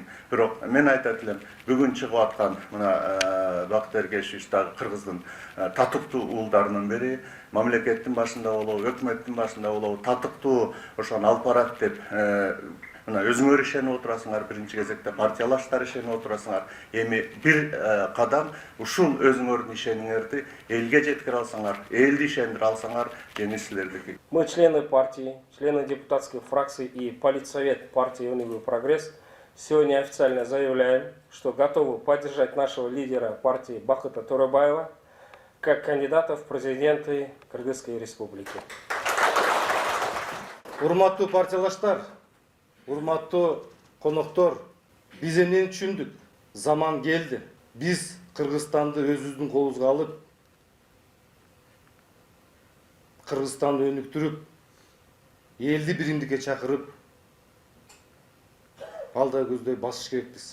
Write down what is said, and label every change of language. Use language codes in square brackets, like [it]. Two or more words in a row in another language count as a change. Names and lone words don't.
[ky] Бирок мен айтат элем, бүгүн чыгып аткан мына Бактыер Эргешевич дагы кыргыздын татыктуу уулдарынын бири, мамлекеттин башында болобу, өкмөттүн башында болобу, татыктуу ошону алып барат деп мына өзүңөр ишенип отурасыңар, биринчи кезекте партиялаштар ишенип отурасыңар. Эми бир кадам ушул өзүңөрдүн ишениңерди элге жеткире алсаңар, элди ишендире алсаңар, эми силердики. [ru] Мы, члены партии, члены депутатской фракции и политсовет партии «Өнүгүү прогресс», сегодня официально заявляем, что готовы поддержать нашего лидера партии Бакыта Төрөбаева как кандидата в президенты Кыргызской республики. [ky] Урматтуу партиялаштар, урматтуу коноктор, биз эмнени түшүндүк? Заман келди. Биз Кыргызстанды өзүбүздүн колубузга алып, Кыргызстанды өнүктүрүп, элди биримдикке чакырып, алда көздөй басыш керекпиз.